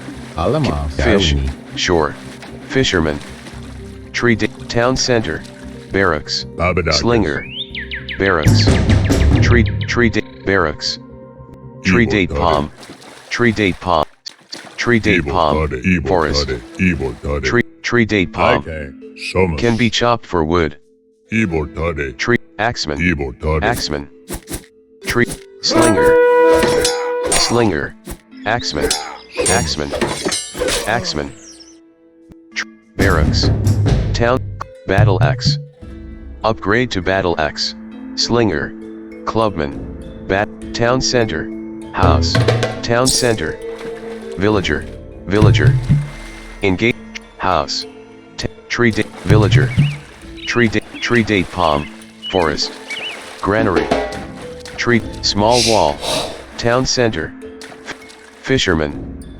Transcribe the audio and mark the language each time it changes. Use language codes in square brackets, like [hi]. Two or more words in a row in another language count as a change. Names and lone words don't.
[en] fisherman, tree date, town center, barracks, slinger, barracks, tree date, barracks, tree date palm, forest, tree date palm, can be chopped for wood, tree, axeman, tree, slinger, axeman, barracks, town, battle axe, upgrade to battle axe, slinger, clubman, town center, house, town center, villager, engage, house, tree date, villager, tree date palm, forest, granary, tree, small wall, town center, fisherman,